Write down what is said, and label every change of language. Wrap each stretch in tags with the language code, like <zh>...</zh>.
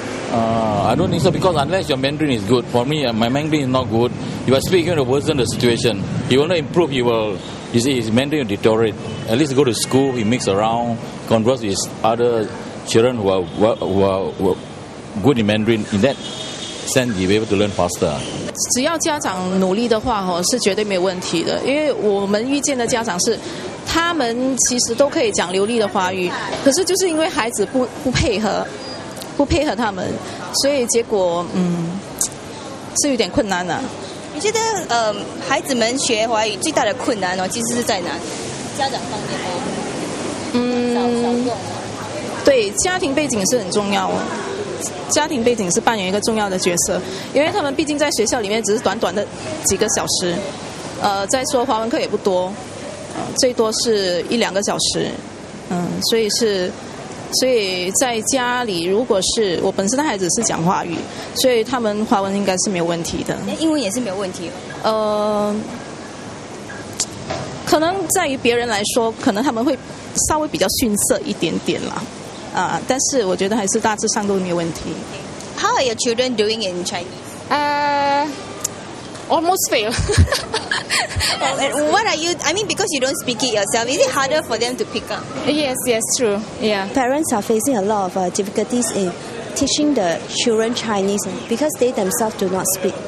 <en>I don't think so, because unless your Mandarin is good, for me my Mandarin is not good. If I speak, you're going to worsen the situation. He will not improve. You see, his Mandarin will deteriorate. At least go to school, he mix around, converse with other children who are good in Mandarin. In that sense, you'll be able to learn faster.</en> <zh>只要家长努力的话，是绝对没有问题的。因为我们遇见的家长是，他们其实都可以讲流利的华语，可是就是因为孩子不配合他们，所以结果是有点困难的。你觉得孩子们学华语最大的困难其实是在哪里？家长方面吗？少用。对，家庭背景是很重要。家庭背景是扮演一个重要的角色，因为他们毕竟在学校里面只是短短的几个小时，再说华文课也不多，最多是1-2个小时，所以在家里，如果是我本身的孩子是讲华语，所以他们华文应该是没有问题的。那英文也是没有问题。可能在于别人来说，可能他们会稍微比较逊色一点点啦。但是我觉得还是大致上都没有问题。</zh> <en>How are your children doing in Chinese? Almost fail. What are you? I mean, because you don't speak it yourself, is it harder for them to pick up? Yes, true. Yeah. Parents are facing a lot of difficulties in teaching the children Chinese because they themselves do not speak.</en>